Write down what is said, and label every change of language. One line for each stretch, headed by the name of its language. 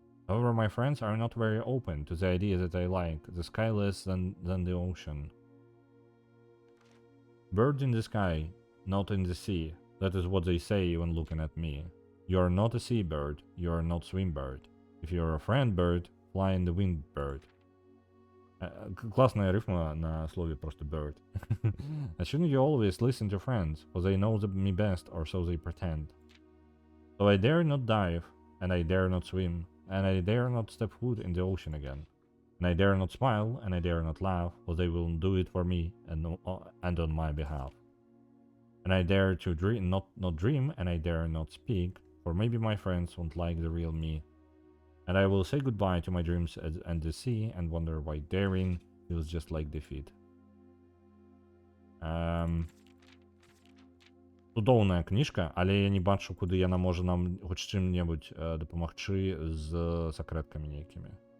English: However, my friends are not very open to the idea that I like the sky less than the ocean. Bird in the sky, not in the sea. That is what they say when looking at me. You are not a seabird, you are not Swinbird. If you are a friend bird, fly in the wind bird.
Russian: Классная рифма на слове просто bird.
English: Shouldn't you always listen to friends, for they know me best, or so they pretend. So I dare not dive, and I dare not swim, and I dare not step foot in the ocean again. And I dare not smile, and I dare not laugh, for they will do it for me and on my behalf. And I dare to dream, not dream, and I dare not speak, for maybe my friends won't like the real me. And I will say goodbye to my dreams and the sea, and wonder why daring feels just like defeat.
Belarusian: Цудоўная кніжка, але я не бачу, куды яна можа нам хоць чым-небудзь дапамагчы з сакрэткамі нейкімі.